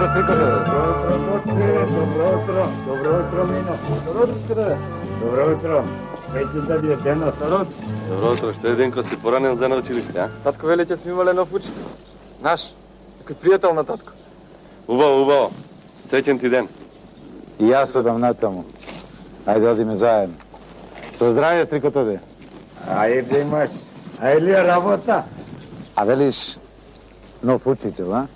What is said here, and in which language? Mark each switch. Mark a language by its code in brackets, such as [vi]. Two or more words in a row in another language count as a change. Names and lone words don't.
[mk] Добро јутро, Мино. Добро јутро, деде. Добро јутро. Среќен да је Денот. Добро јутро, што је Денко си поранјен за на училиште, а? Татко вели, че сме имали нов учител. Наш. Некој пријател на татко. Убаво. Среќен ти ден. И јас одам натаму. Ајде, одиме заедно. Со здравје, стрикотоде. Ајде имаш. Ајде ли работа? А велиш нов учител, а?